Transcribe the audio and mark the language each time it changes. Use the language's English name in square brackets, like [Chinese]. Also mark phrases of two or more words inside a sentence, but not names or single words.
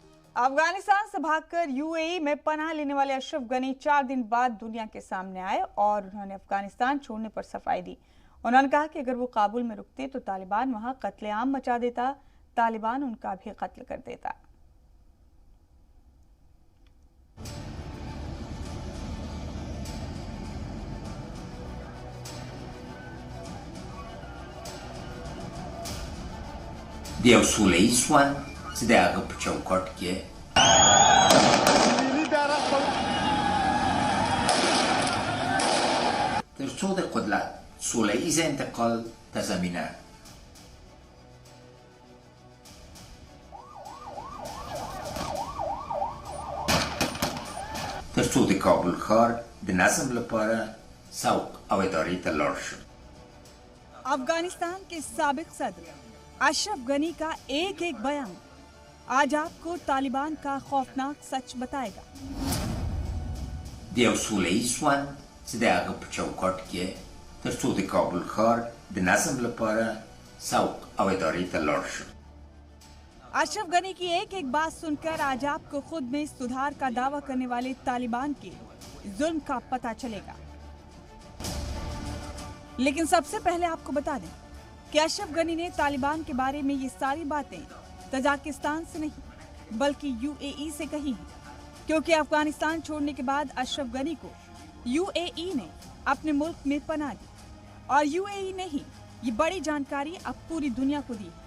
[Hindi] अफगानिस्तान से भागकर यूएई में पनाह लेने वाले अशरफ गनी 4 दिन बाद दुनिया के सामने आए और उन्होंने अफगानिस्तान छोड़ने पर सफाई दी। उन्होंने कहा कि अगर वो काबुल में रुकते तो तालिबान वहां कत्लेआम मचा देता, तालिबान उनका भी कत्ल कर देता। [Pashto] د یو سوله‌ییز ژوند چې د هغه په چوکاټ کې تر څو د قدرت سوله‌ییز انتقال ته زمینه تر څو د کابل ښار د نظم لپاره سوق او ادارې ته لاړ شو। [Hindi] अफगानिस्तान के साबिक सदर अशरफ गनी का एक एक बयान आज आपको तालिबान का खौफनाक सच बताएगा। [Pashto] د یو سوله‌ییز ژوند چې د هغه په چوکاټ کې تر څو د کابل ښار د نظم لپاره سوق او ادارې ته لاړ شو। [Hindi] अशरफ गनी की एक एक बात सुनकर आज आपको खुद में सुधार का दावा करने वाले तालिबान के जुल्म का पता चलेगा। लेकिन सबसे पहले आपको बता दें कि अशरफ गनी ने तालिबान के बारे में ये सारी बातें तजाकिस्तान से नहीं बल्कि यूएई से कही हैं, क्योंकि अफगानिस्तान छोड़ने के बाद अशरफ गनी को यूएई ने अपने मुल्क में पनाह दी और यूएई ने ही ये बड़ी जानकारी अब पूरी दुनिया को दी।